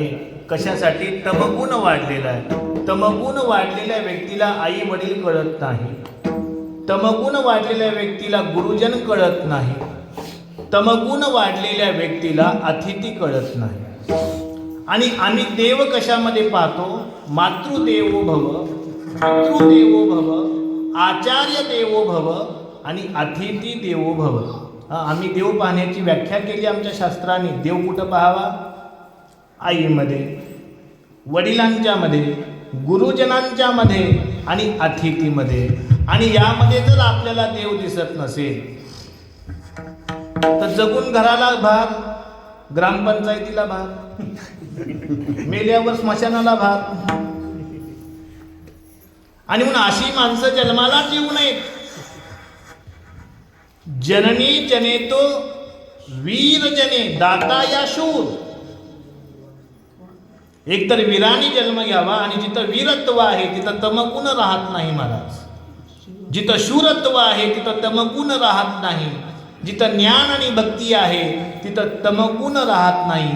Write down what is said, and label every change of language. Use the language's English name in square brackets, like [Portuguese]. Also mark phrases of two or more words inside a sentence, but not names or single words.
[Marathi] कशासाठी? तमगुण वाढलेला आहे. तमगुण वाढलेल्या व्यक्तीला आई वडील कळत नाही. तमगुण वाढलेल्या व्यक्तीला गुरुजन कळत नाही. तमगुण वाढलेल्या व्यक्तीला अतिथी कळत नाही. आणि आम्ही देव कशामध्ये पाहतो? [Sanskrit] मातृदेवो भव, पितृदेवो भव, आचार्य देवो भव आणि अतिथी देवो भव. [Marathi] आम्ही देव पाहण्याची व्याख्या केली आमच्या शास्त्राने. देव कुठं पाहावा? आईमध्ये, वडिलांच्या मध्ये, गुरुजनांच्या मध्ये आणि अतिथीमध्ये. आणि यामध्ये जर आपल्याला देव दिसत नसेल तर जगून घराला भाग, ग्रामपंचायतीला भाग, मेल्यावर स्मशानाला भाग. आणि म्हणून अशी माणसं जन्माला येऊ नयेत. [Sanskrit] जननी जनेतो वीर जने दाता या शूर. [Marathi] एकतर वीराने जन्म घ्यावा आणि जिथं वीरत्व आहे तिथं तमगुण राहत नाही महाराज. जिथं शूरत्व आहे तिथं तमगुण राहत नाही. जिथं ज्ञान आणि भक्ती आहे तिथं तमगुण राहत नाही.